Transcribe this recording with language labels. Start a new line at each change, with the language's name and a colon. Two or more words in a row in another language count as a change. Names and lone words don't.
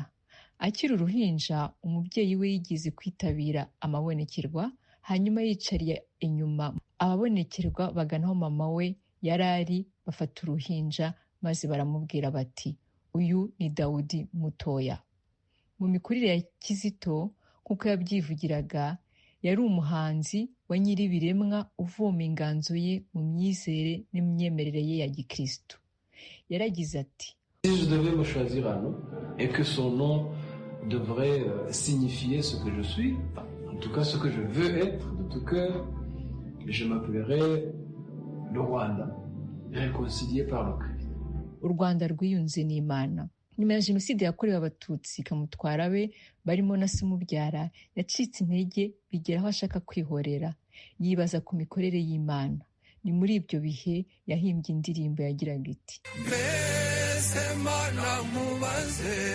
Kinyarwanda: Akiri uruhinja, umubyeyi we yigize kwitabira amabonekerwa, hanyuma yicariye inyuma ababonekerwa bagana aho mama we yarari, bafata uruhinja maze baramubwira bati: uyu ni Dawudi mutoya. Mu mikurire ya Kizito kuko yabyivugiraga, yari umuhanzi wa nyiribiremwa uvoma inganzo ye mu myizere n'imyemerere ye ya Gikristo. Yaragize ati:
French: Si je devais me choisir un nom et que son nom devrait signifier ce que je suis, en tout cas ce que je veux être de tout cœur, je m'appellerais le Rwanda, réconcilié par le Christ.
Kinyarwanda: U Rwanda rwiyunze n'Imana. Nyuma ya Jenoside yakorewe Abatutsi, Kamutwara be barimo na se umubyara yacitse intege bigera aho ashaka kwihorera, yibaza ku mikorere y'Imana. Ni muri ibyo bihe yahimbye indirimbo yagiraga iti: mbese Mana mubaze